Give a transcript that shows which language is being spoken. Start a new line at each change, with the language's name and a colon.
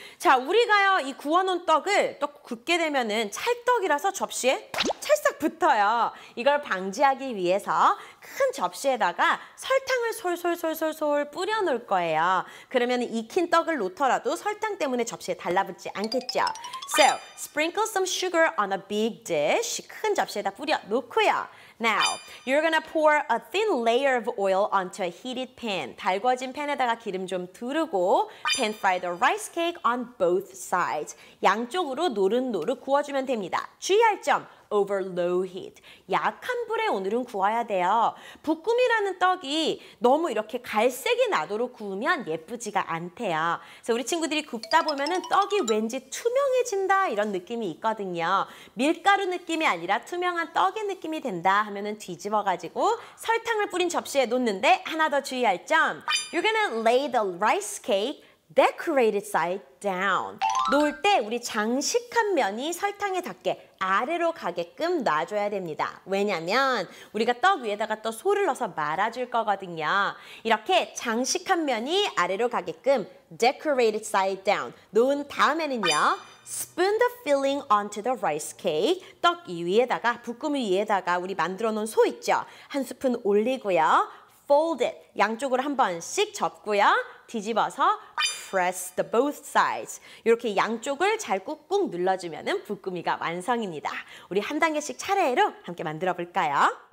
Korean: 자, 우리가요 이 구워놓은 떡을 또 굽게 되면은 찰떡이라서 접시에 찰싹 붙어요. 이걸 방지하기 위해서 큰 접시에다가 설탕을 솔솔솔솔솔 뿌려 놓을 거예요. 그러면 익힌 떡을 놓더라도 설탕 때문에 접시에 달라붙지 않겠죠.
English: So, sprinkle some sugar on a big dish.
Korean: 큰 접시에다 뿌려 놓고요.
English: Now, you're gonna pour a thin layer of oil onto a heated pan.
Korean: 달궈진 팬에다가 기름 좀 두르고
English: pan fry the rice cake on both sides.
Korean: 양쪽으로 노릇노릇 구워주면 됩니다. 주의할 점,
English: over low heat.
Korean: 약한 불에 오늘은 구워야 돼요. 볶음이라는 떡이 너무 이렇게 갈색이 나도록 구우면 예쁘지가 않대요. 그래서 우리 친구들이 굽다 보면은 떡이 왠지 투명해진다 이런 느낌이 있거든요. 밀가루 느낌이 아니라 투명한 떡의 느낌이 된다 하면은 뒤집어가지고 설탕을 뿌린 접시에 놓는데 하나 더 주의할 점.
English: You're gonna lay the rice cake decorated side down.
Korean: 놓을 때 우리 장식한 면이 설탕에 닿게 아래로 가게끔 놔줘야 됩니다. 왜냐면 우리가 떡 위에다가 또 소를 넣어서 말아줄 거거든요. 이렇게 장식한 면이 아래로 가게끔
English: decorated side down
Korean: 놓은 다음에는요.
English: Spoon the filling onto the rice cake.
Korean: 떡 위에다가, 볶음 위에다가 우리 만들어 놓은 소 있죠? 한 스푼 올리고요.
English: Fold it.
Korean: 양쪽으로 한 번씩 접고요. 뒤집어서
English: press the both sides.
Korean: 이렇게 양쪽을 잘 꾹꾹 눌러주면 볶음이가 완성입니다. 우리 한 단계씩 차례로 함께 만들어 볼까요?